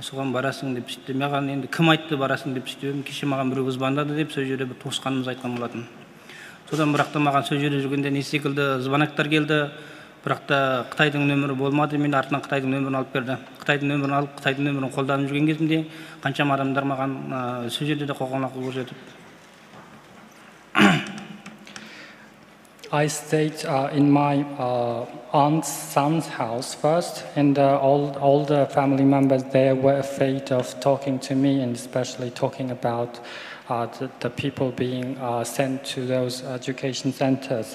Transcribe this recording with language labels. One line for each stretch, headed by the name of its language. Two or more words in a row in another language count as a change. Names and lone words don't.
Kazakh: соған барасың деп сөйтті. Маған енді кім айтты барасың деп сөйтіп, кеше маған біреу звондады деп сол жерде бір туысқанымыз айтқан болатын. Содан бірақ та маған сол жерде жүргенде не секілді звоноктар келді. Бірақ та Қытайдың нөмірі болмады, мен артынан Қытайдың нөмірін алып берді. Қытайдың нөмірін алып, Қытайдың нөмірін қолданып жүрген кезімде қаншама адамдар маған сол жерде де қоғамлық көрсетіп.
English: I stayed in my aunt's son's house first, and all the family members there were afraid of talking to me, and especially talking about the people being sent to those education centers.